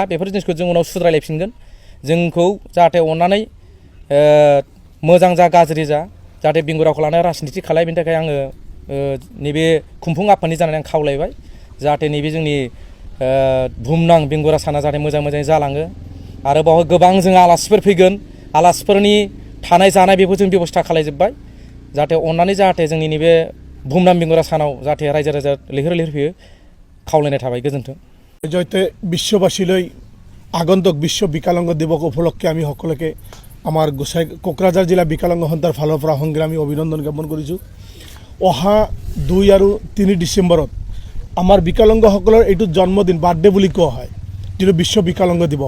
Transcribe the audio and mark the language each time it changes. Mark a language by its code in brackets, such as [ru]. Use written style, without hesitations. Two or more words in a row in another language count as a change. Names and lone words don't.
[brx] बेफोर जिनिसखौ जों उनाव सुद्रायलायफिनगोन। जोंखौ जाहाथे अननानै मोजां जा गाज्रि जा जाहाथे बेंगुराखौ लानानै राजनितिक खालाय, बेनि थाखाय आङो नैबे खुंफुं आफादनि जानानै आं खावलायबाय जाहाथे नैबे जोंनि बुहुमनां बेंगुरा साना जाहाथे मोजां मोजाङै जालाङो। आरो बावहाय गोबां जोंहा आलासिफोर फैगोन, आलासिफोरनि थानाय जानाय बेखौ जों बेबस्था खालायजोब्बाय जाहाथे अननानै जाहाथे जोंनि नैबे बुहुमनां बेंगुरा सानाव जाहाथे रायजो राजा लैहोर लैहोर फैयो खावलायनाय थाबाय। गोजोन्थों। [as] জয়তে বিশ্ববাসীলৈ আগন্তুক বিশ্ব বিকলাঙ্গ দিৱস উপলক্ষে আমি সকলোকে আমাৰ কোকৰাঝাৰ জিলা বিকলাঙ্গ সন্থাৰ ফালৰ পৰা সংগ্ৰামী অভিনন্দন জ্ঞাপন কৰিছোঁ। অহা 2 আৰু 3 ডিচেম্বৰত আমাৰ বিকলাঙ্গসকলৰ এইটো জন্মদিন, বাৰ্থডে বুলি কোৱা হয়, যিটো বিশ্ব বিকলাঙ্গ দিৱস।